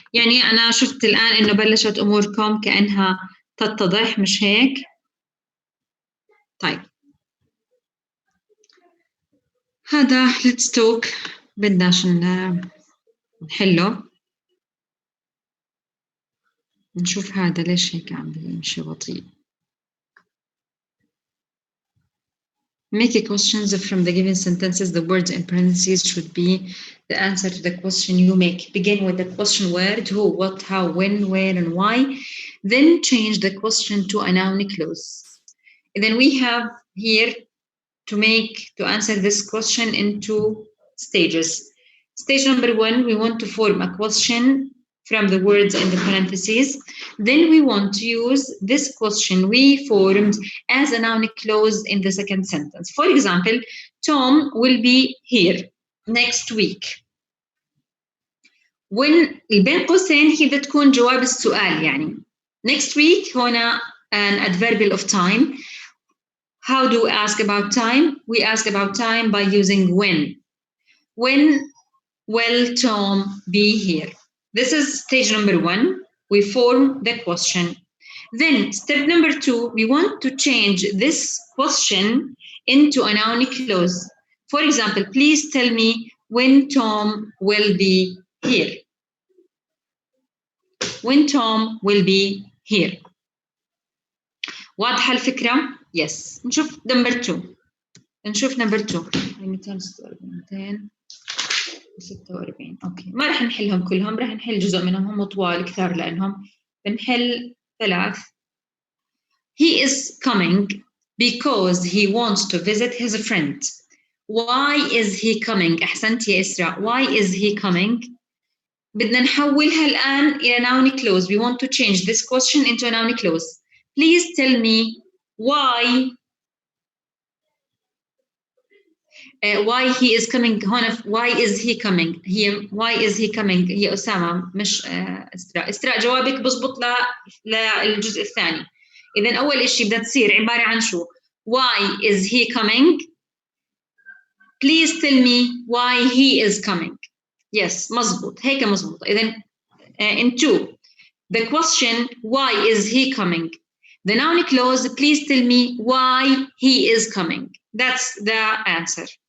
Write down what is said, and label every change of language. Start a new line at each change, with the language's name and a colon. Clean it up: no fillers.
Arabic: يعني أنا شفت الآن إنه بلشت أموركم كأنها تتضح، مش هيك؟ طيب. هذا
English: let's talk
Arabic: بدناش نحله. نشوف هذا ليش هيك عم بيمشي بطيء.
English: Make a questions from the given sentences. The words in parentheses should be the answer to the question you make. Begin with the question word, who, what, how, when, where, and why. Then change the question to a noun clause. And then we have here to answer this question in 2 stages. Stage number 1, we want to form a question from the words in the parentheses. Then we want to use this question we formed as a noun clause in the second sentence. For example, Tom will be here next week. When
Arabic: بين قوسين هي بدها تكون جواب السؤال يعني.
English: Next week
Arabic: هنا
English: an adverbial of time. How do we ask about time? We ask about time by using when. When will Tom be here? This is stage number 1. We form the question. Then step number 2, we want to change this question into a noun clause. For example, please tell me when Tom will be here. When Tom will be here.
Arabic: واضحة الفكرة؟
English: Yes.
Arabic: نشوف
English: number 2. 246.
Arabic: اوكي، ما راح نحلهم كلهم، راح نحل جزء منهم، هم طوال كثار لانهم بنحل 3.
English: He is coming because he wants to visit his friend. Why is he coming?
Arabic: أحسنت يا إسراء.
English: Why is he coming?
Arabic: بدنا نحولها الآن إلى noun clause.
English: We want to change this question into a noun clause. Please tell me why he is coming. هون why is he coming. why is he coming
Arabic: هي أسامة مش إسراء. جوابك بزبط للجزء الثاني. إذن أول شيء بدها تصير عبارة عن شو؟
English: Why is he coming? Please tell me why he is coming. Yes,
Arabic: مزبوط. هيك مزبوط. إذن
English: in 2, the question why is he coming? The noun clause, please tell me why he is coming. That's the answer.